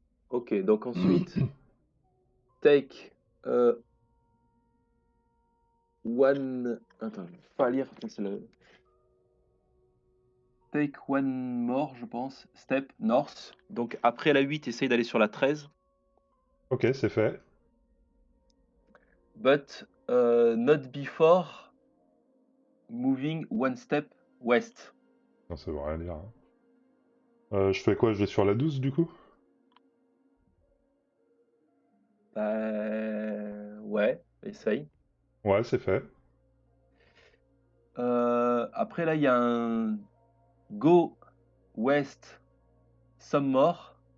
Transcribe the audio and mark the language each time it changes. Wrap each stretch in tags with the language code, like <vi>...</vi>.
<fr>Ok, donc ensuite,</fr> <en>take one.</en> <fr>Attends, je vais pas lire, c'est le.</fr> <en>Take one more,</en> <fr>je pense.</fr> <en>Step north.</en> <fr>Donc après la 8, essaye d'aller sur la 13. Ok, c'est fait.</fr> <en>But not before moving one step west.</en> <fr>Non, ça veut rien dire, hein. Je fais quoi? Je vais sur la 12, du coup? Ouais, essaye. Ouais, c'est fait. Après là, il y a un</fr> <en>go west some more.</en>